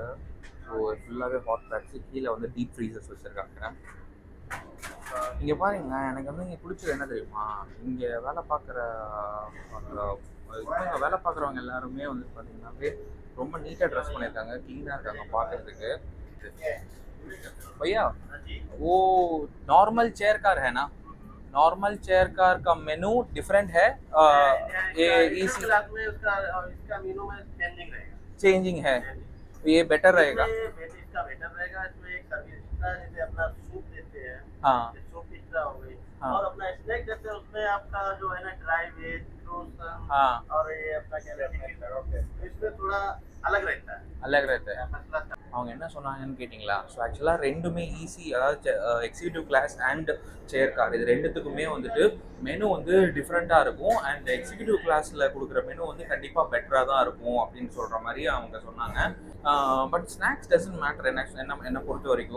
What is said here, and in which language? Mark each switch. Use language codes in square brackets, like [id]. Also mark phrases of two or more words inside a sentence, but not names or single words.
[ta] ஸோ ஃபுல்லாகவே [en] hot packs. [ta] கீழே வந்து [en] deep freezers [ta] வச்சுருக்காங்க. இங்கே பாருங்களேன், எனக்கு வந்து இங்கே பிடிச்சது என்ன தெரியுமா, இங்கே வேலை பார்க்குறவங்க எல்லாருமே வந்து பார்த்தீங்கன்னாவே ரொம்ப நீட்டாக ட்ரெஸ் பண்ணியிருக்காங்க, க்ளீனாக இருக்காங்க பார்க்குறதுக்கு. [hi] भैया वो [en] normal chair car [hi] है ना, [en] normal chair car [hi] का [en] menu different [hi] है। ये इसी में उसका मेनू में चेंजिंग है, तो ये बेटर रहेगा। इसका बेटर रहेगा। इसमें एक सर्विस जैसे अपना सूप देते हैं, हाँ सूप एक्स्ट्रा हो गई, हाँ। और अपना स्नैक देते हैं, उसमें आपका जो है ना [en] dry veg, [hi] फ्रोजन, हाँ, और ये अपना क्या रहता है, इसमें थोड़ा अलग रहता है। [ta] அவங்க என்ன சொன்னாங்கன்னு கேட்டிங்களா? ஸோ ஆக்சுவலாக ரெண்டுமே ஈஸி, அதாவது [en] executive class and chair car [ta] இது ரெண்டுத்துக்குமே வந்துட்டு மெனு வந்து டிஃப்ரெண்ட்டாக இருக்கும். அண்ட் [en] executive class-il [ta] கொடுக்குற மெனு வந்து கண்டிப்பாக பெட்டராக தான் இருக்கும் அப்படின்னு சொல்கிற மாதிரி அவங்க சொன்னாங்க. [en] but snacks doesn't matter [ta] என்னை பொறுத்த வரைக்கும்.